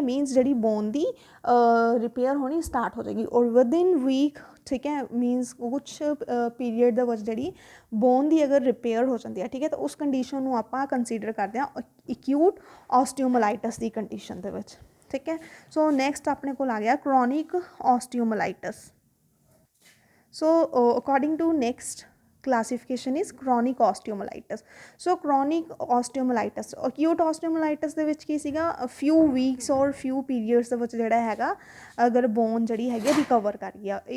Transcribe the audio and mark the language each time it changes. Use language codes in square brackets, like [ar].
[pa] Means ਜਿਹੜੀ bone ਦੀ repair ਹੋਣੀ start ਹੋ ਜਾਏਗੀ, ਔਰ ਵਿਦਇਨ ਵੀਕ, ਠੀਕ ਹੈ, ਮੀਨਸ ਕੁਛ ਪੀਰੀਅਡ ਦੇ ਵਿੱਚ ਜਿਹੜੀ ਬੋਨ ਦੀ ਅਗਰ ਰਿਪੇਅਰ ਹੋ ਜਾਂਦੀ ਹੈ, ਠੀਕ ਹੈ, ਤਾਂ ਉਸ ਕੰਡੀਸ਼ਨ ਨੂੰ ਆਪਾਂ ਕੰਸੀਡਰ ਕਰਦੇ ਹਾਂ ਅਕਿਊਟ ਆਸਟੀਓਮਲਾਈਟਿਸ ਦੀ ਕੰਡੀਸ਼ਨ ਦੇ ਵਿੱਚ, ਠੀਕ ਹੈ। ਸੋ ਨੈਕਸਟ ਆਪਣੇ ਕੋਲ ਆ ਗਿਆ chronic ਆਸਟੀਓਮਲਾਈਟਿਸ। [en] So according to next classification is chronic osteomyelitis. So chronic osteomyelitis, [pa] acute osteomyelitis ਦੇ ਵਿੱਚ ਕੀ ਸੀਗਾ, [en] few weeks or few periods [pa] ਦੇ ਵਿੱਚ ਜਿਹੜਾ ਹੈਗਾ ਅਗਰ ਬੋਨ ਜਿਹੜੀ ਹੈਗੀ ਰਿਕਵਰ ਕਰ ਗਿਆ।